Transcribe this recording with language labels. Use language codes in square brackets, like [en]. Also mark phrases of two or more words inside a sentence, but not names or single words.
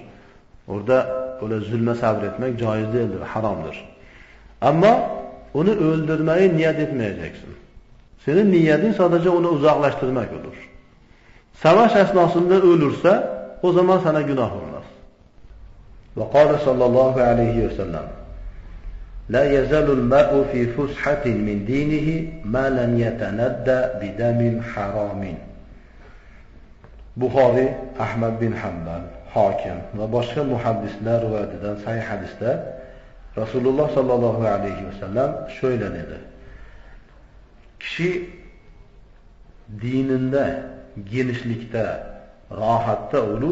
[tr] Orada öyle zulme sabretmek caiz değildir, haramdır. Ama onu öldürmeyi niyet etmeyeceksin. Senin niyetin sadece onu uzaklaştırmak olur. Savaş esnasında ölürse o zaman sana günah olmaz. [ar] وقال صلى الله عليه وسلم لا يزال المرء في فسحة من دينه ما لم يتند بدم حرام. [tr] Bukhari, Ahmed bin Hanbel, Hakim ve başka muhaddisler rivayet eden sahih hadiste Resulullah [ar] صلى الله عليه وسلم [tr] şöyle dedi. Kişi dininde, genişlikte, rahatta olur.